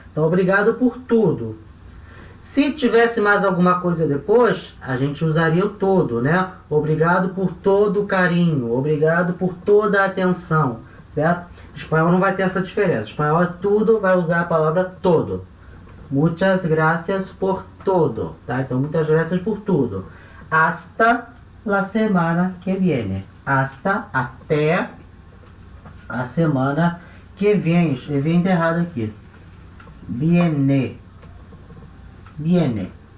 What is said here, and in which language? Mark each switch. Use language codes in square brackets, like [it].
[pt] Então, obrigado por tudo. Se tivesse mais alguma coisa depois, a gente usaria o todo, né? Obrigado por todo o carinho, obrigado por toda a atenção, certo? O espanhol não vai ter essa diferença. O espanhol é tudo, vai usar a palavra todo. [es] Muchas gracias por todo, tá? [pt] Então, muitas gracias por tudo. [es] Hasta la semana que viene. [pt] Hasta, até a semana que vem. Escrevi errado aqui. Viene. Viene.